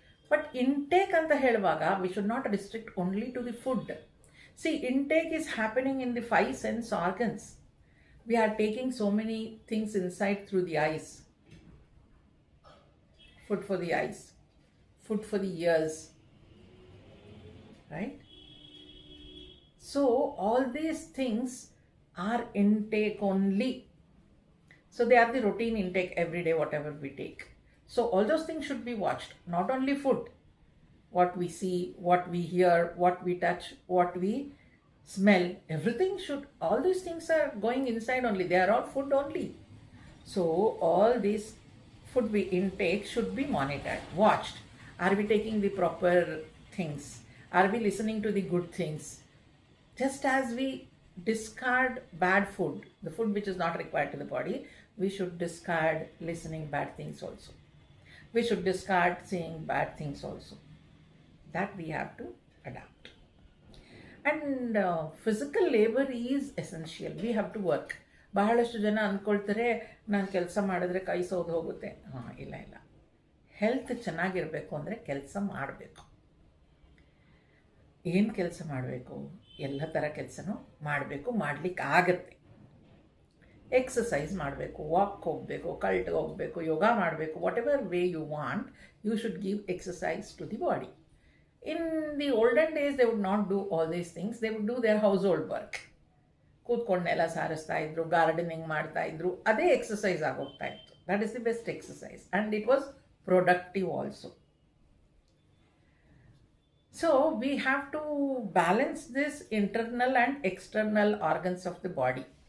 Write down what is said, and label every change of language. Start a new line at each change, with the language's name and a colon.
English: but intake
Kannada: ಅಂತ ಹೇಳುವಾಗ
English: We should not restrict only to the food. See, intake is happening in the 5 sense organs. We are taking so many things inside through the eyes. Food for the eyes, food for the ears, right? So all these things are intake only. So they are the routine intake every day, whatever we take. So all those things should be watched. Not only food, what we see, what we hear, what we touch, what we smell, everything should, all these things are going inside only. They are all food only. So all these food we intake should be monitored, watched. Are we taking the proper things? Are we listening to the good things? Just as we discard bad food, the food which is not required to the body, we should discard listening bad things also. We should discard saying bad things also. That we have to adapt. And physical labor is essential. We have to work.
Kannada: ಬಹಳಷ್ಟು ಜನ ಅಂದ್ಕೊಳ್ತಾರೆ ನಾನು ಕೆಲಸ ಮಾಡಿದ್ರೆ ಕೈ ಸೋದು ಹೋಗುತ್ತೆ. ಇಲ್ಲ ಇಲ್ಲ, health ಚೆನ್ನಾಗಿರಬೇಕು ಅಂದರೆ ಕೆಲಸ ಮಾಡಬೇಕು. ಏನು ಕೆಲಸ ಮಾಡಬೇಕು? ಎಲ್ಲ ಥರ ಕೆಲಸನೂ ಮಾಡಬೇಕು, ಮಾಡಲಿಕ್ಕೆ ಆಗತ್ತೆ. ಎಕ್ಸಸೈಸ್ ಮಾಡಬೇಕು, ವಾಕ್ ಹೋಗಬೇಕು, ಕಲ್ಟ್ಗೆ ಹೋಗಬೇಕು, ಯೋಗ ಮಾಡಬೇಕು,
English: Whatever way you want, you should give exercise to the body. In the olden days, they would not do all these things. They would do their household work.
Kannada: ಕೂತ್ಕೊಂಡು ನೆಲ ಸಾರಿಸ್ತಾ ಇದ್ರು, gardening ಮಾಡ್ತಾ ಇದ್ರು, ಅದೇ exercise ಆಗೋಗ್ತಾ ಇತ್ತು.
English: That is the best exercise and it was productive also. So we have to balance this internal and external organs of the body.